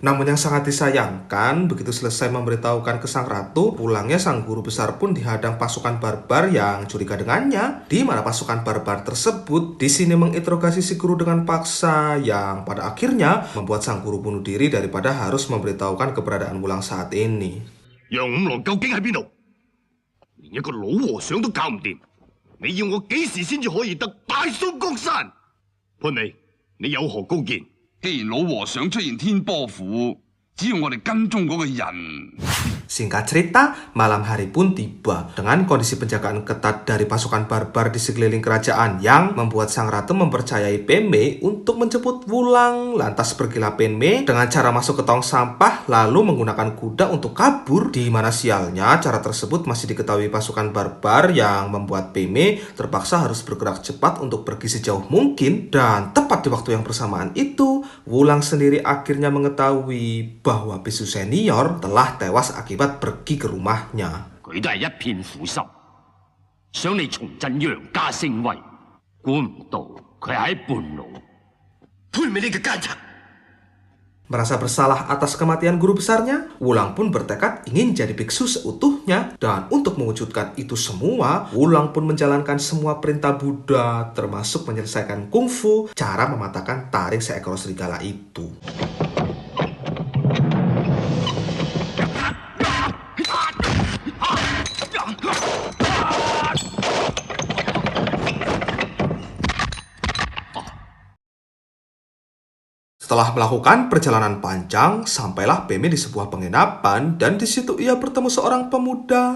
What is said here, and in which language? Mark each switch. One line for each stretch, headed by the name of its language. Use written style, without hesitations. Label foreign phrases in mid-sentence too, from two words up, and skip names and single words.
Indonesian: Namun yang sangat disayangkan, begitu selesai memberitahukan ke sang ratu, pulangnya sang guru besar pun dihadang pasukan barbar yang curiga dengannya. Di mana pasukan barbar tersebut di sini menginterogasi si guru dengan paksa, yang pada akhirnya membuat sang guru bunuh diri daripada harus memberitahukan keberadaan Wulang saat ini.
Cantonese: 楊五郎究竟喺邊度？連一個老和尚都搞唔掂，你要我幾時先至可以得大宋江山？潘美，你有何高見？既然老和尚出現天波府，只要我哋跟蹤嗰個人。
Indonesian: Singkat cerita, malam hari pun tiba. Dengan kondisi penjagaan ketat dari pasukan barbar di sekeliling kerajaan yang membuat sang ratu mempercayai Penmei untuk menjemput Wulang. Lantas pergilah Penmei dengan cara masuk ke tong sampah lalu menggunakan kuda untuk kabur. Di mana sialnya cara tersebut masih diketahui pasukan barbar, yang membuat Penmei terpaksa harus bergerak cepat untuk pergi sejauh mungkin. Dan tepat di waktu yang bersamaan itu, Wulang sendiri akhirnya mengetahui bahwa biksu senior telah tewas akibat pergi ke rumahnya.
Cantonese: 佢都係一片苦心，想你重振楊家聲威，估唔到佢喺半路。潘美呢個奸賊，
Indonesian: Merasa bersalah atas kematian guru besarnya, Wulang pun bertekad ingin jadi biksu seutuhnya. Dan untuk mewujudkan itu semua, Wulang pun menjalankan semua perintah Buddha, termasuk menyelesaikan kungfu, cara mematahkan taring seekor serigala itu. Setelah melakukan perjalanan panjang, sampailah Peme di sebuah penginapan dan di situ ia bertemu seorang pemuda,